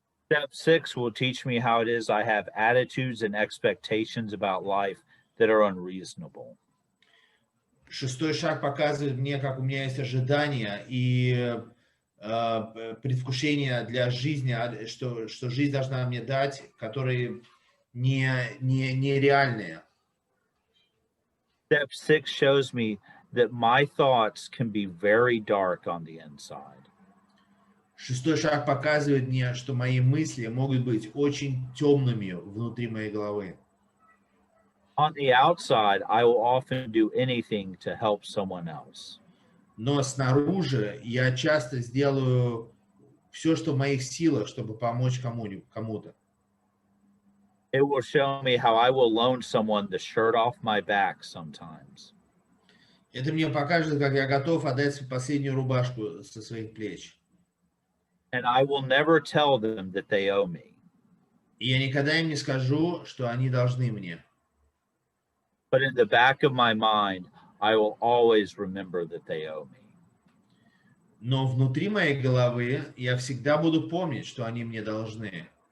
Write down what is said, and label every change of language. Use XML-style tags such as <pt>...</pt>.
<en>Step 6 will teach me how it is I have attitudes and expectations about life that are unreasonable.</en> <ru>6 шаг показывает мне, как у меня есть ожидания и предвкушения для жизни, что жизнь должна мне дать, которые нереальные.</ru> <en>Step 6 shows me that my thoughts can be very dark on the inside.</en> <ru>6 шаг показывает мне, что мои мысли могут быть очень темными внутри моей головы.</ru> <en>On the outside, I will often do anything to help someone else.</en> <ru>Но снаружи я часто сделаю все, что в моих силах, чтобы помочь кому-то.</ru> <en>It will show me how I will loan someone the shirt off my back sometimes.</en> <ru>Это мне покажет, как я готов отдать последнюю рубашку со своих плеч.</ru> <en>And I will never tell them that they owe me.</en> <ru>И я никогда им не скажу, что они должны мне.</ru> <en>But in the back of my mind, I will always remember that they owe me.</en> <ru>Но внутри моей головы я всегда буду помнить, что они мне должны.</ru>